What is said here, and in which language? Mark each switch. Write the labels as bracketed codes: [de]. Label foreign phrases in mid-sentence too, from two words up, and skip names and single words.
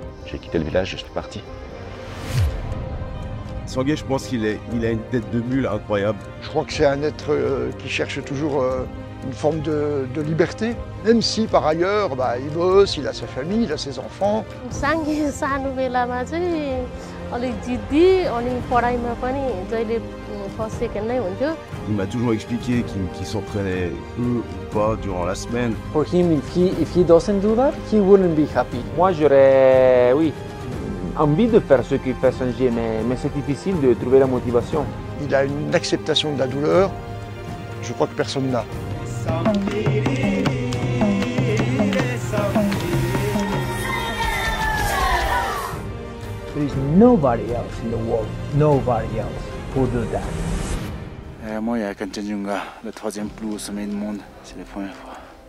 [fr] J'ai quitté le village, je suis parti. Sanguet, je pense qu'il a une tête de mule incroyable. Je crois que c'est un être qui cherche toujours une forme de liberté, même si par ailleurs, il bosse, il a sa famille, il a ses enfants. [ne] Sanguet सानो बेलामा चाहिँ अलिक जिद्दी अनि पढाइमा पनि जहिले [en] first second [ne] नै हुन्थ्यो. [fr] Il m'a toujours expliqué qu'il s'entraînait peu ou pas durant la semaine. [en] For him, if he doesn't do that, he wouldn't be happy. [fr] Moi, j'aurais, envie de faire ce qu'il fait Sanguet, mais c'est difficile de trouver la motivation. Il a une acceptation de la douleur, je crois que personne n'a. [en] There is nobody else in the world, nobody else who do that. [fr] Moi, il y a Kanchenjunga, le 3e plus haut sommet du monde, c'est la première fois.